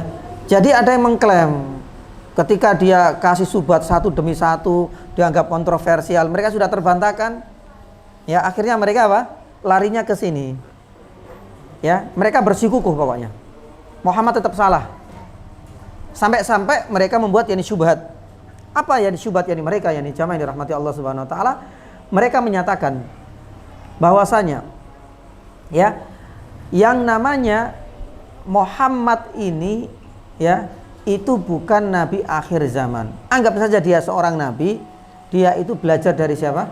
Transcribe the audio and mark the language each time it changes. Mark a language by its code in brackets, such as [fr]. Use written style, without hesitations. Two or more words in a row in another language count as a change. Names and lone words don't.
[id] Jadi ada yang mengklaim ketika dia kasih subat satu demi satu dianggap kontroversial, mereka sudah terbantahkan, ya. Akhirnya mereka apa? Larinya ke sini, ya. Mereka bersikukuh pokoknya Muhammad tetap salah, sampai mereka membuat yani syubhat. Apa yani syubhat yani mereka yani jamaah yang dirahmati Allah [ar] Subhanahu Wa Taala? [id] Mereka menyatakan bahwasanya ya, yang namanya Muhammad ini ya, itu bukan nabi akhir zaman. Anggap saja dia seorang nabi, dia itu belajar dari siapa?